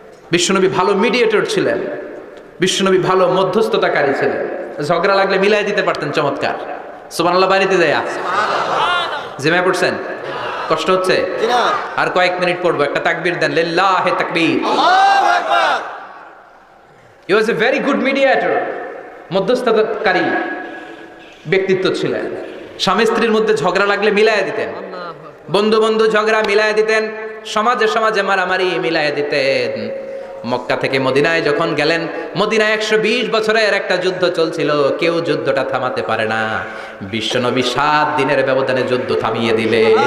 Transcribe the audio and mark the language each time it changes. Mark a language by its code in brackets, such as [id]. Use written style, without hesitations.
[bn] বিশ্বনবী ভালো মিডিয়েটর ছিলেন, বিশ্বনবী ভালো মধ্যস্থতাকারী ছিলেন। ঝগড়া লাগলে মিলাই দিতে পারতেন, চমৎকার। সুবহানাল্লাহ বাড়িতে যায় জিমায় পড়ছেন? কষ্ট হচ্ছে? আর কয়েক মিনিট পড়বো, একটা তাকবীর দেন, [ar] লিল্লাহি তাকবীর। আল্লাহু আকবার। [en] He was a very good mediator, [bn] মধ্যস্থতাকারী ব্যক্তিত্ব ছিলেন। স্বামী স্ত্রীর মধ্যে ঝগড়া লাগলে মিলাইয়া দিতেন, বন্ধু বন্ধু ঝগড়া মিলাইয়া দিতেন, সমাজে সমাজে মারামারি মিলাইয়া দিতেন। মক্কা থেকে মদিনায় যখন গেলেন, মদিনায় 120 বছরের একটা যুদ্ধ চলছিল, কেউ যুদ্ধটা থামাতে পারে না। বিশ্বনবী 7 দিনের ব্যবধানে যুদ্ধ থামিয়ে দিলে।